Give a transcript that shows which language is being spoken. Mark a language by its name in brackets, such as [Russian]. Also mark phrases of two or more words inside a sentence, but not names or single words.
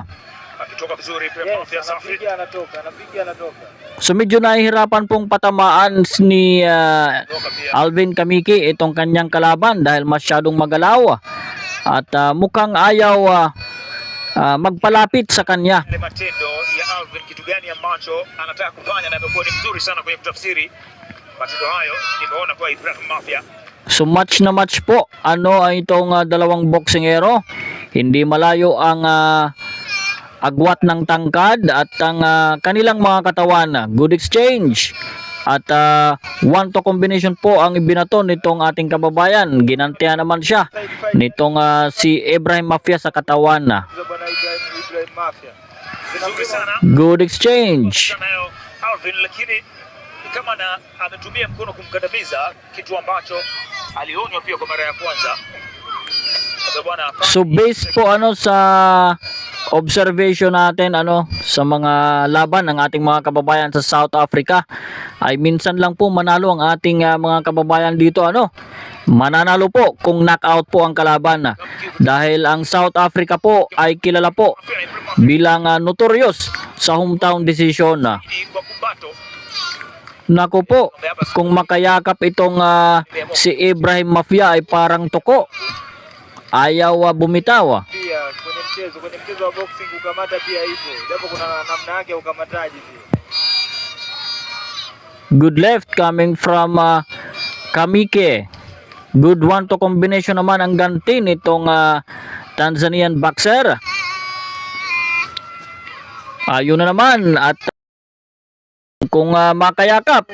[Swahili] Akitoka vizuri Ibrahim Mafia, safi. anapiga. [Filipino] So medyo nahihirapan pong patamaan ni Alvin Kamike itong kanyang kalaban dahil masyadong magalaw at mukhang ayaw magpalapit sa kanya. [Swahili] Ile matendo ya Alvin, kitu gani ambacho anataka kufanya, na amekuwa ni mzuri sana kwenye kutafsiri matendo hayo. Nimeona kwa Ibrahim Mafia. [Filipino] So match na match po ay itong dalawang boksingero. Hindi malayo ang agwat ng tangkad at ang kanilang mga katawan. [English] Good exchange. [Filipino] At 1-2 combination po ang ibinato nitong ating kababayan. Ginantihan naman siya nitong si Ibrahim Mafia sa katawan. Ibrahim Mafia. [Swahili] Vizuri sana [English] Good exchange. [Swahili] nayo Alvin, lakini ni kama ametumia mkono kumkandamiza, kitu ambacho alionywa pia kwa mara ya kwanza. Sasa bwana, [Filipino] So based po sa observation natin sa mga laban ng ating mga kababayan sa South Africa ay minsan lang po manalo ang ating mga kababayan dito mananalo po kung knockout po ang kalaban dahil ang South Africa po ay kilala po bilang notorious sa [English] hometown decision. [Swahili] kwa kumbato [Filipino] Nako po, kung makayakap itong si Ibrahim Mafia ay parang tuko, ayaw bumitaw. [Swahili] Pia kwenye mchezo wa boxing kukamata pia ipo, japo kuna namna yake ya ukamataji pia. [English] Good left coming from Kamike. Good 1-2 combination [Filipino] naman ang ganti nitong Tanzanian boxer. Ayun na naman at kung makayakap.